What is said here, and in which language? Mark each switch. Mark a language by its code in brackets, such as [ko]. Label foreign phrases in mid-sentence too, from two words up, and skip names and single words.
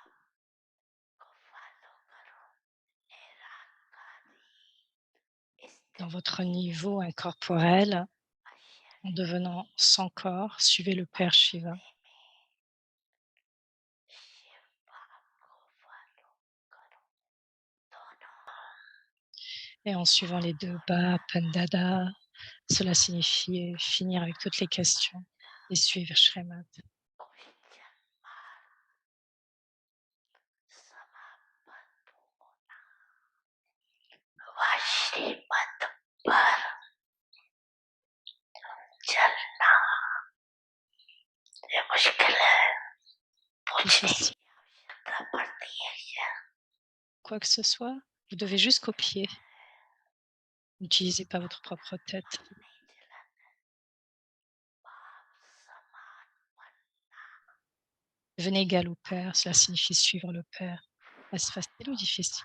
[fr] Dans votre niveau incorporel, en devenant sans corps, suivez le Père Shiva. Et en suivant les deux bas, Pandada, cela signifie finir avec toutes les questions et suivre Shrimad. [hi] श्रीमत पर चलना ये मुश्किल है, पूछने की आवश्यकता पड़ती है क्या? [fr] Quoi que ce soit, vous devez juste copier. N'utilisez pas votre propre tête. Devenez égal au Père, cela signifie suivre le Père. Est-ce facile ou difficile?